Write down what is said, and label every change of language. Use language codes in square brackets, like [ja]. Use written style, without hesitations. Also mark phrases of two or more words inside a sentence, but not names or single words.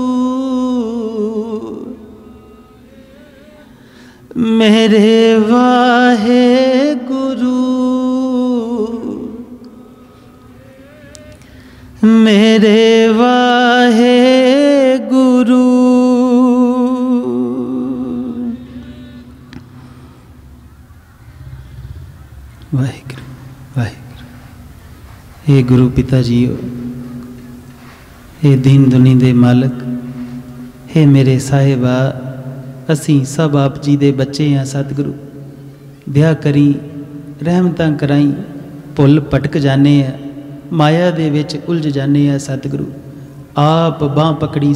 [pa] ਮੇਰੇ ਵਾਹੇ ਗੁਰੂ ਮੇਰੇ ਵਾਹੇ ਗੁਰੂ। वाहिगुरु वाहिगुरु। ਹੇ ਗੁਰੂ ਪਿਤਾ ਜੀਓ, ਹੇ ਦੀਨ ਦੁਨੀ ਦੇ ਮਾਲਕ, ਹੇ ਮੇਰੇ ਸਾਹਿਬਾ, ਅਸੀਂ ਸਭ ਆਪ ਜੀ ਦੇ ਬੱਚੇ ਹੈਂ। ਸਤਿਗੁਰੂ ਦਇਆ ਕਰੀ, ਰਹਿਮਤਾਂ ਕਰਾਈ, ਭੁੱਲ ਭਟਕ ਜਾਣੇ ਹੈਂ, ਮਾਇਆ ਦੇ ਵਿੱਚ ਉਲਝ ਜਾਣੇ ਹੈਂ। ਸਤਿਗੁਰੂ ਆਪ ਬਾਂਹ ਪਕੜੀ।